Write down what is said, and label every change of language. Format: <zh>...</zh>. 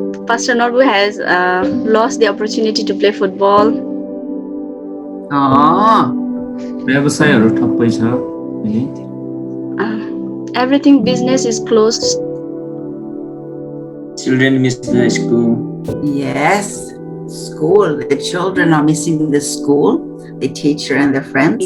<en>Pastor Norbu has lost the opportunity to play football.</en> <ne>व्यवसायहरू ठप्पै छ अहिले</ne> <en>Everything business is closed. children miss the school Yes, school. The children are missing the school, the teacher and the friends.</en>